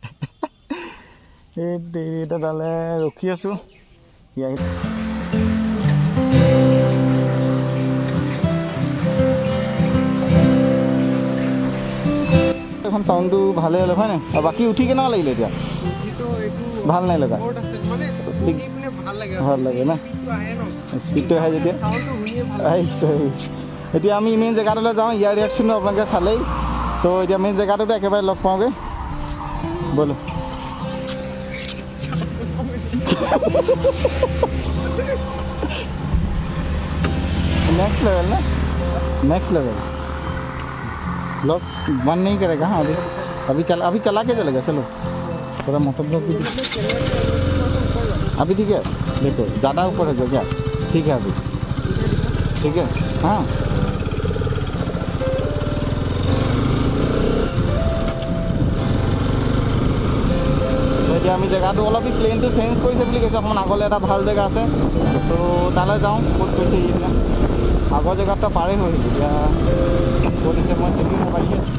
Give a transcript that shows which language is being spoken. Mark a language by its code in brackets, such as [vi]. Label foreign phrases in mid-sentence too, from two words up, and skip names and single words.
[as] এই এতিয়া তালে ৰখি আছোঁ সি আহি এখন চাউণ্ডটো ভালে হ'লে হয় নাই আৰু বাকী উঠি কেনেকুৱা লাগিলে এতিয়া ভাল নাই লগা ভাল লাগে ন স্পীডটো আহে যেতিয়া আহিছে এতিয়া আমি মেইন জেগাটোলৈ যাওঁ ইয়াৰ ৰিয়েকশ্যনটো আপোনালোকে চালেই ত' এতিয়া মেইন জেগাটোতে একেবাৰে লগ পাওঁগৈ ব'লো [en] next level [hi] ना [en] next level [hi] ब्लॉग बंद नहीं करेगा हाँ अभी चला के चलेगा चलो थोड़ा [en] motor vlog [hi] भी अभी ठीक है देखो ज़्यादा ऊपर है क्या ठीक है अभी ठीक है हाँ [as] এতিয়া আমি জেগাটো অলপ প্লেনটো চেঞ্জ কৰিছে বুলি কৈছে অকণমান আগলৈ এটা ভাল জেগা আছে তো তালৈ যাওঁ ক'ত কৈছে এতিয়া আগৰ জেগাটো পাৰেই হৈ এতিয়া ক'ত আছে মই চিনি নাপাৰিছে